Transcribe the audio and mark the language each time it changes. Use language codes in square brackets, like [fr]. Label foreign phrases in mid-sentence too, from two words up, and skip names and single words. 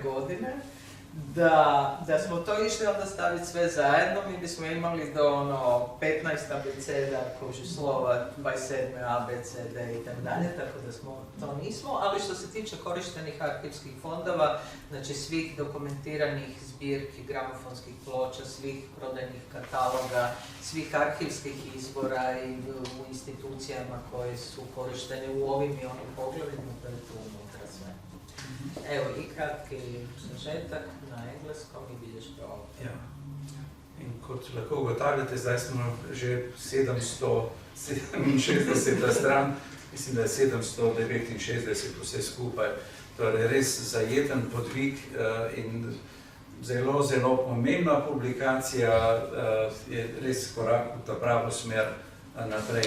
[hr] godine, da smo to išli onda staviti sve zajedno, mi bismo imali do 15 abeceda, kuži slova, 27 ABCD i tako dalje, tako da smo to nismo, ali što se tiče korištenih arhivskih fondova, znači svih dokumentiranih zbirki, gramofonskih ploča, svih prodajnih kataloga, svih arhivskih izbora i u institucijama koje su korištene u ovim i onim poglavljima, to je tu unutra sve. Evo i kratki sažetak na engleskom i vidiš to ovdje. [sl] Ja. In kot lahko ugotavljate, zdaj smo že 767. stran, mislim, da je 769 vse skupaj. Torej res zajeten podvig in zelo, zelo pomembna publikacija, je res korak v ta pravo smer naprej.